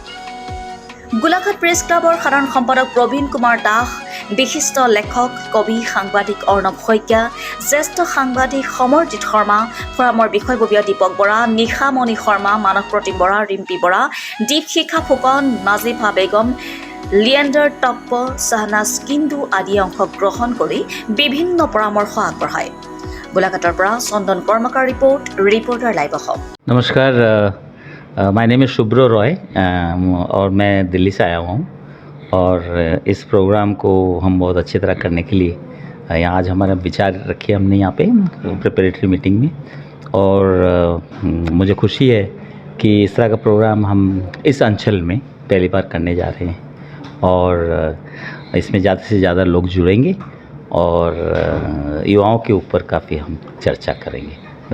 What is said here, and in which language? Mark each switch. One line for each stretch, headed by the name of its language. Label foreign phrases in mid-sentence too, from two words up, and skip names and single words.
Assamese: গোলাঘাট প্ৰেছ ক্লাবৰ সাধাৰণ সম্পাদক প্ৰবীণ কুমাৰ দাস, বিশিষ্ট লেখক কবি সাংবাদিক অৰ্ণৱ শইকীয়া, জ্যেষ্ঠ সাংবাদিক সমৰজিৎ শৰ্মা, ফোৰামৰ বিষয়ববীয়া দীপক বৰা, নিশামণি শৰ্মা, মানস প্ৰতিম বৰা, ৰিম্পী বৰা, দীপশিখা ফুকন, নাজিফা বেগম, লিয়েণ্ডাৰ টপ্প, শ্বাহনাজ কিন্দু আদিয়ে অংশগ্ৰহণ কৰি বিভিন্ন পৰামৰ্শ আগবঢ়ায়। গোলাঘাটৰ পৰা চন্দন কৰ্মকাৰ ৰিপৰ্টাৰ লাইভ অসম।
Hindi: नमस्कार,
English: my name is
Hindi: शुभ्रो रॉय और मैं दिल्ली से आया हुआ हूँ और इस प्रोग्राम को हम बहुत अच्छी तरह करने के लिए यहाँ आज हमारा विचार रखे हमने यहाँ पे
English: preparatory meeting
Hindi: में और मुझे खुशी है कि इस तरह का प्रोग्राम हम इस अंचल में पहली बार करने जा रहे हैं और इसमें ज़्यादा से ज़्यादा लोग जुड़ेंगे और युवाओं के ऊपर काफ़ी हम चर्चा करेंगे।